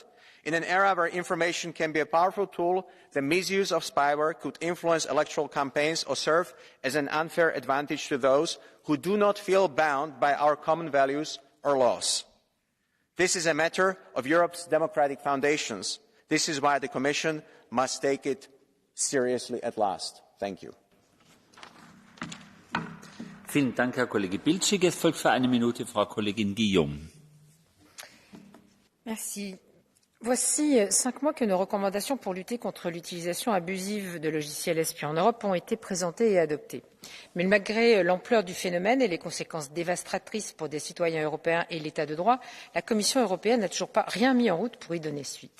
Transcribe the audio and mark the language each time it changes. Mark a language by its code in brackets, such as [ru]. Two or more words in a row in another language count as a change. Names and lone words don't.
[en] In an era where information can be a powerful tool, the misuse of spyware could influence electoral campaigns or serve as an unfair advantage to those who do not feel bound by our common values or laws. This is a matter of Europe's democratic foundations. This is why the Commission must take it seriously at last. Thank you. [de] Vielen Dank, Herr Kollege Bilčík. Es folgt für eine Minute Frau Kollegin Guillaume. [fr] Merci. Voici 5 mois que nos recommandations pour lutter contre l'utilisation abusive de logiciels espions en Europe ont été présentées et adoptées. Mais malgré l'ampleur du phénomène et les conséquences dévastatrices pour des citoyens européens et l'état de droit, la Commission européenne n'a toujours pas rien mis en route pour y donner suite.